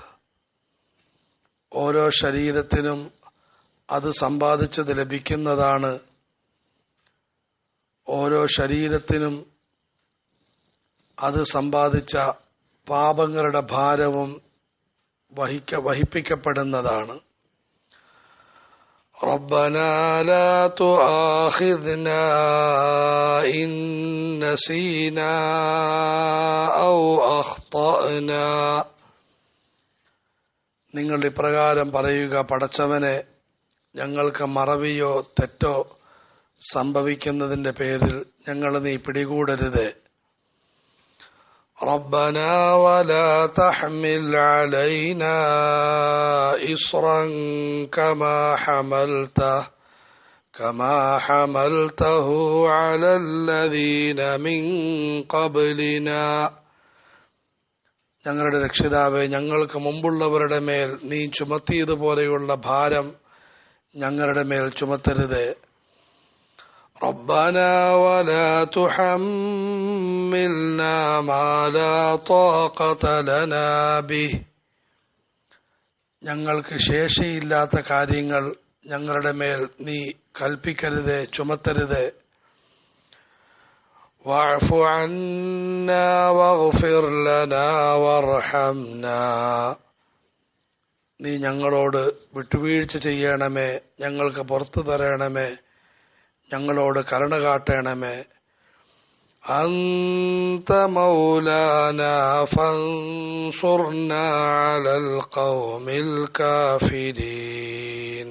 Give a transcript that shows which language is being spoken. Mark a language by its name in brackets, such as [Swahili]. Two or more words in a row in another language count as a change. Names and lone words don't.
[Malayalam] ഓരോ ശരീരത്തിനും അത് സമ്പാദിച്ചത് ലഭിക്കുന്നതാണ്. ഓരോ ശരീരത്തിനും അത് സമ്പാദിച്ച പാപങ്ങളുടെ ഭാരവും വഹിപ്പിക്കപ്പെടുന്നതാണ്. [Arabic] ربنا لا تؤاخذنا إن نسينا أو أخطأنا. [Malayalam] നിങ്ങൾ ഇപ്രകാരം പറയുക, പടച്ചവനെ, ഞങ്ങൾക്ക് മറവിയോ തെറ്റോ സംഭവിക്കുന്നതിന്റെ പേരിൽ ഞങ്ങൾ നീ പിടികൂടരുതേ. [Arabic] ربنا ولا تحمل علينا إصرا كما حملته على الذين من قبلنا. [Malayalam] ഞങ്ങളുടെ രക്ഷിതാവേ, ഞങ്ങൾക്ക് മുമ്പുള്ളവരുടെ മേൽ നീ ചുമത്തിയതുപോലെയുള്ള ഭാരം ഞങ്ങളുടെ മേൽ ചുമത്തരുതേ. [Arabic] ربنا ولا تحملنا ما لا طاقة لنا به. [Malayalam] ഞങ്ങൾക്ക് ശേഷിയില്ലാത്ത കാര്യങ്ങൾ ഞങ്ങളുടെ മേൽ നീ കൽപ്പിക്കരുതേ, ചുമത്തരുതേ. [Arabic] واعف عنا واغفر لنا وارحمنا. [Malayalam] നീ ഞങ്ങളോട് വിട്ടുവീഴ്ച ചെയ്യണമേ, ഞങ്ങൾക്ക് പുറത്തു തരണമേ, ഞങ്ങളോട് കരുണ കാട്ടണമേ. [Arabic] أنت مولانا فانصرنا على القوم الكافرين.